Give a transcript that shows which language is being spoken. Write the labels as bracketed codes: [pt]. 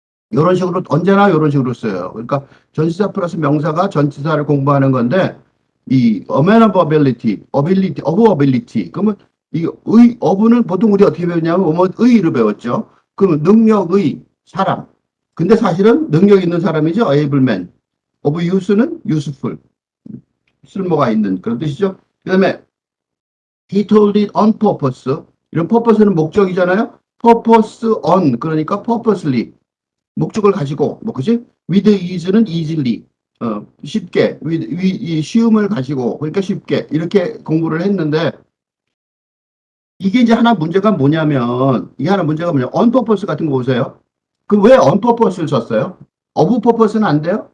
[ko] 이런 식으로, 언제나 이런 식으로 써요. 그러니까 전치사 플러스 명사가 전치사를 공부하는 건데, 이 [en] aman of ability, [ko] ability, of ability. 그러면 이 of는 보통 우리 어떻게 배웠냐면 의의를 배웠죠. 그러면 능력의 사람. 근데 사실은 능력 있는 사람이죠. [en] able man. of use는 useful. [ko] 쓸모가 있는 그런 뜻이죠. 그 다음에 [en] he told it on purpose. [ko] 이런 purpose는 목적이잖아요. [en] purpose on, [ko] 그러니까 [en] purposely. [ko] 목적을 가지고, 뭐, 그지? [en] with ease [ko] 는 easily. 쉽게, 이 쉬움을 가지고, 그러니까 쉽게, 이렇게 공부를 했는데, 이게 이제 하나 문제가 뭐냐면, 이게 하나 문제가 뭐냐면, [en] on purpose [ko] 같은 거 보세요. 그 왜 [en] on purpose [ko] 를 썼어요? of purpose는 안 돼요?